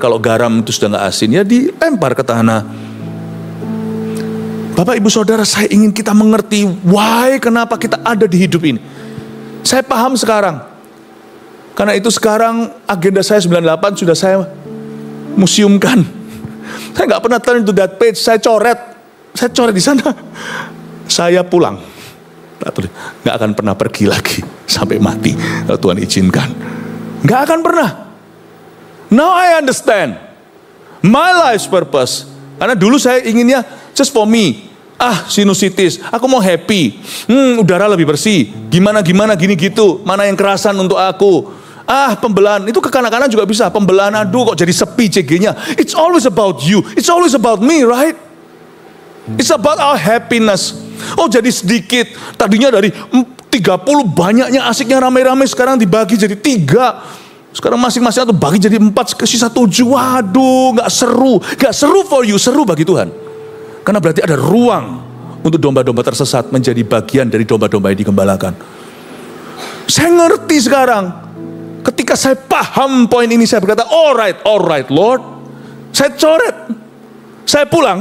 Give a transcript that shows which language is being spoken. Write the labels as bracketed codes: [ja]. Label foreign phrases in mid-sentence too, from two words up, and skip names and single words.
[id] Kalau garam itu sudah nggak asin, ya dilempar ke tanah. Bapak ibu saudara, saya ingin kita mengerti why, kenapa kita ada di hidup ini. Saya paham sekarang. Karena itu sekarang agenda saya 98 sudah saya museumkan. Saya nggak pernah [en] turn to that page, [id] saya coret di sana. Saya pulang. Nggak akan pernah pergi lagi sampai mati kalau Tuhan izinkan. Nggak akan pernah. [en] Now I understand my life's purpose. [id] Karena dulu saya inginnya [en] just for me. [id] Sinusitis, aku mau happy. Udara lebih bersih. Gimana gini gitu. Mana yang kerasan untuk aku. Pembelahan itu ke kanan-kanan juga bisa. Pembelahan, aduh kok jadi sepi CG-nya. [en] It's always about you. It's always about me, right? It's about our happiness. [id] Oh jadi sedikit. Tadinya dari 30 banyaknya asiknya rame-rame, sekarang dibagi jadi 3. Sekarang masing-masing atau bagi jadi 4, sisa 7. Waduh, gak seru. Gak seru [en] for you, [id] seru bagi Tuhan. Karena berarti ada ruang untuk domba-domba tersesat menjadi bagian dari domba-domba yang digembalakan. Saya ngerti sekarang. Ketika saya paham poin ini, saya berkata, [en] alright Lord. [id] Saya coret. Saya pulang.